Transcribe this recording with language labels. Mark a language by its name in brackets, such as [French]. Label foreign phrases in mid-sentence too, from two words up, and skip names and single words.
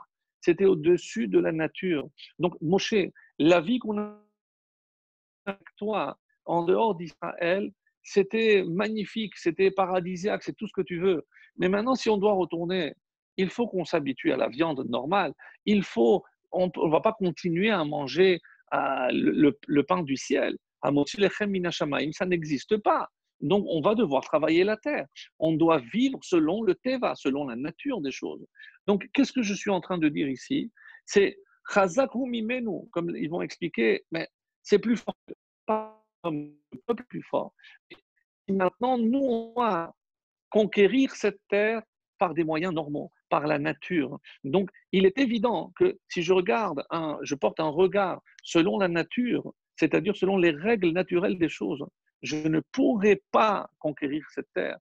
[French] C'était au-dessus de la nature. Donc, Moshe, la vie qu'on a avec toi en dehors d'Israël, c'était magnifique, c'était paradisiaque, c'est tout ce que tu veux. Mais maintenant, si on doit retourner, il faut qu'on s'habitue à la viande normale. On ne va pas continuer à manger le pain du ciel. [Hebrew] המוציא לחם מן השמים, [French] ça n'existe pas. Donc, on va devoir travailler la terre. On doit vivre selon le teva, selon la nature des choses. Donc, qu'est-ce que je suis en train de dire ici? C'est [Hebrew] חזק הוא ממנו, [French] comme ils vont expliquer, mais c'est plus fort, pas comme le peuple plus fort. Et maintenant, nous, on va conquérir cette terre par des moyens normaux, par la nature. Donc, il est évident que si je porte un regard selon la nature, c'est-à-dire selon les règles naturelles des choses, je ne pourrai pas conquérir cette terre.